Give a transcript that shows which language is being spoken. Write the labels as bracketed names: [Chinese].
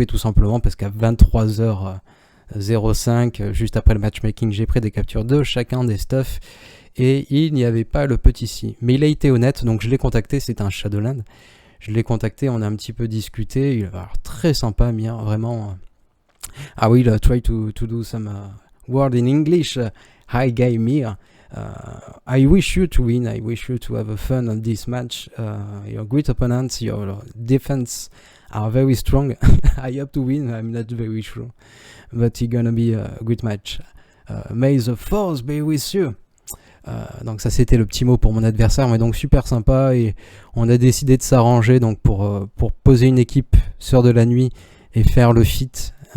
[French] Tout simplement parce qu'à 23h05, juste après le matchmaking, j'ai pris des captures de chacun des stuffs et il n'y avait pas le petit si. Mais il a été honnête, donc je l'ai contacté, c'est un Shadowland. Je l'ai contacté, on a un petit peu discuté, il a très sympa, Mir, vraiment. [English] I will try to do some word in English. Hi guy Mir. I wish you to win, I wish you to have fun on this match. You're great opponents, your defense are very strong. I hope to win, I'm not very sure. But it's gonna be a great match. May the force be with you. [French] Donc ça c'était le petit mot pour mon adversaire, mais donc super sympa et on a décidé de s'arranger donc pour poser une équipe Sœurs de la Nuit et faire le feat.